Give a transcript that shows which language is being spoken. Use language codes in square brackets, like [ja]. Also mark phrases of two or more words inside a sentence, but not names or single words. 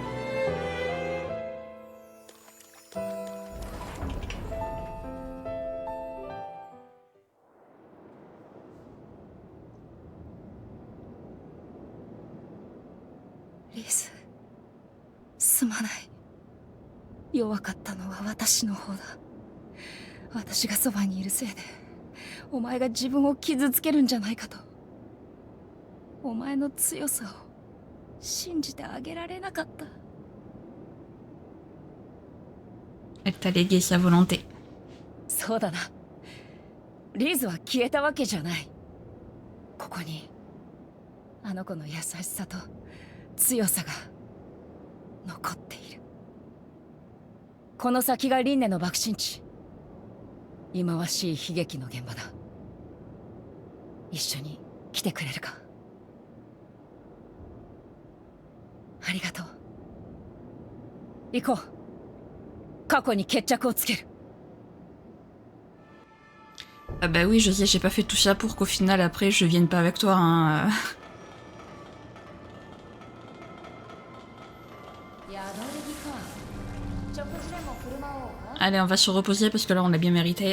[ja] リース、すまない。弱かったのは私の方だ。私がそばにいるせいでお前が自分を傷つけるんじゃないかと。お前の強さを信じてあげられなかった。 [fr] Elle t'a légué sa volonté. [ja] そうだな。リーズは消えたわけじゃない。ここにあの子の優しさと強さが残っている。この先が輪廻の爆心地。忌まわしい悲劇の現場だ。一緒に来てくれるか。ありがとう。行こう。過去に決着をつける。 [fr] Ah bah oui, je sais, j'ai pas fait tout ça pour qu'au final, après, je vienne pas avec toi, hein. Allez, on va se reposer parce que là, on l'a bien mérité.